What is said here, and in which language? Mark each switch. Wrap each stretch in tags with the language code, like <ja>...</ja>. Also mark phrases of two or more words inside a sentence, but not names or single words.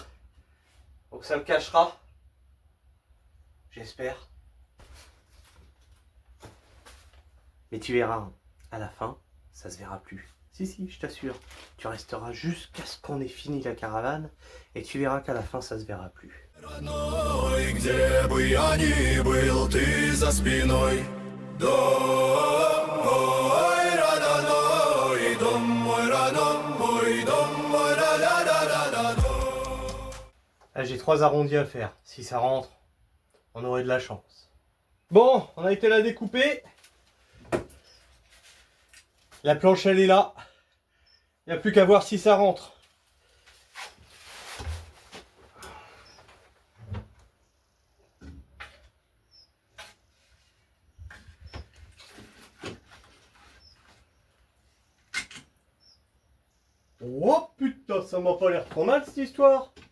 <fr>Donc ça le cachera. J'espère. Mais tu verras, hein, à la fin, ça se verra plus. Si, je t'assure. Tu resteras jusqu'à ce qu'on ait fini la caravane. Et tu verras qu'à la fin, ça se verra plus.</fr> <ru>Родной, где бы я ни был, ты за спиной. Дом мой родной, дом мой родной, дом мой родной.</ru> <fr>Là, j'ai 3 arrondis à faire. Si ça rentre, on aurait de la chance. Bon, on a été la découper. La planche, elle est là. Il n'y a plus qu'à voir si ça rentre. Oh putain, ça m'a pas l'air trop mal cette histoire.</fr>